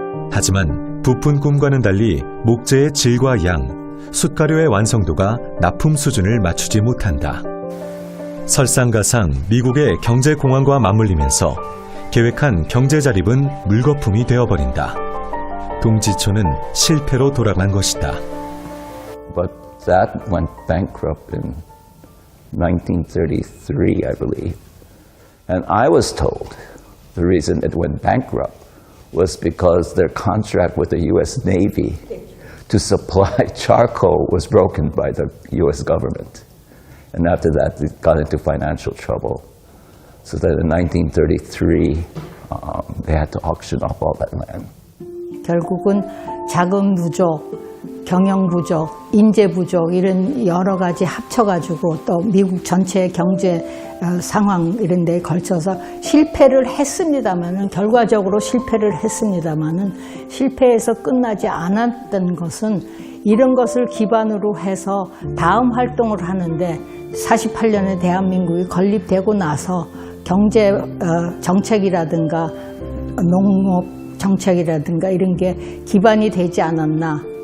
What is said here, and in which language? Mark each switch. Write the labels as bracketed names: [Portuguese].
[Korean] 하지만 부푼 꿈과는 달리 목재의 질과 양, 숯가루의 완성도가 납품 수준을 맞추지 못한다. 설상가상 미국의 경제공황과 맞물리면서 계획한 경제자립은 물거품이 되어버린다. 동지촌은 실패로 돌아간 것이다. [English] But that went bankrupt in 1933, I believe. And I was told the reason it went bankrupt was because their contract with the U.S. Navy to supply charcoal was broken by the U.S. government. And after that, it got into financial trouble. So that in 1933, they had to auction off all that land. [Korean] 결국은 자금 부족, 경영 부족, 인재 부족 이런 여러 가지 합쳐가지고 또 미국 전체 경제 상황 이런 데에 걸쳐서 실패를 했습니다마는 결과적으로 실패를 했습니다마는 실패해서 끝나지 않았던 것은 이런 것을 기반으로 해서 다음 활동을 하는데 48년에 대한민국이 건립되고 나서 경제 정책이라든가 농업 정책이라든가 이런 게 기반이 되지 않았나.